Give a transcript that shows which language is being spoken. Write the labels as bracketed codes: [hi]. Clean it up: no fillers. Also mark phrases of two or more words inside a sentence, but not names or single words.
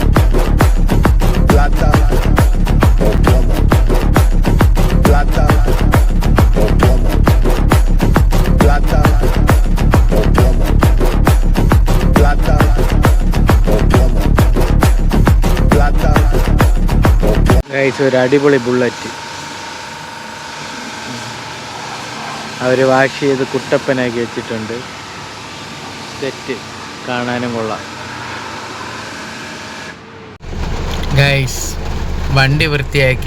[es] Plata o plomo. Plata o plomo. Plata o plomo. Plata o plomo. Plata o plomo. [ml] ഗൈസ്, ഒരു അടിപൊളി ബുള്ളറ്റ് അവർ വാഷ് ചെയ്ത് കുട്ടപ്പനാക്കി വെച്ചിട്ടുണ്ട്. സെറ്റ് കാണാനും കൊള്ളാം. ഗൈസ്, വണ്ടി വൃത്തിയാക്കി.